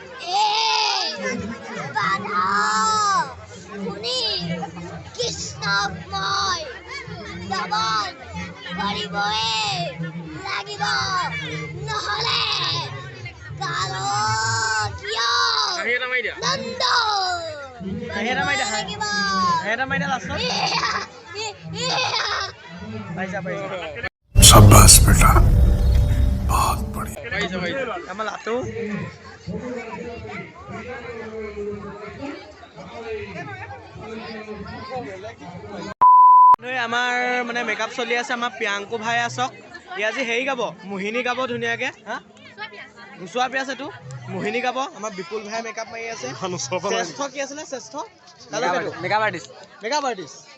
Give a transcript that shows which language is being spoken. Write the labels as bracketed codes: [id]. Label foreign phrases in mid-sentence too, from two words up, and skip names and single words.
[as] কৃষ্ণময় দমন কৰিবই লাগিব নহ'লে কাৰো কিয় নন্দ [hi] शाबाश बेटा बहुत बढ़िया [as] আমাৰ লাটু আমাৰ মানে মেকআপ চলি আছে আমাৰ প্ৰিয়াংকু ভাই আছক ই আজি হেৰি গাব মোহিনী গাব ধুনীয়াকৈ হা গুচোৱা পিয়াজ এইটো মোহিনী গাব আমাৰ বিপুল ভাই মেকআপ মাৰি আছে শ্ৰেষ্ঠ কি আছিলে শ্ৰেষ্ঠ [en] makeup artist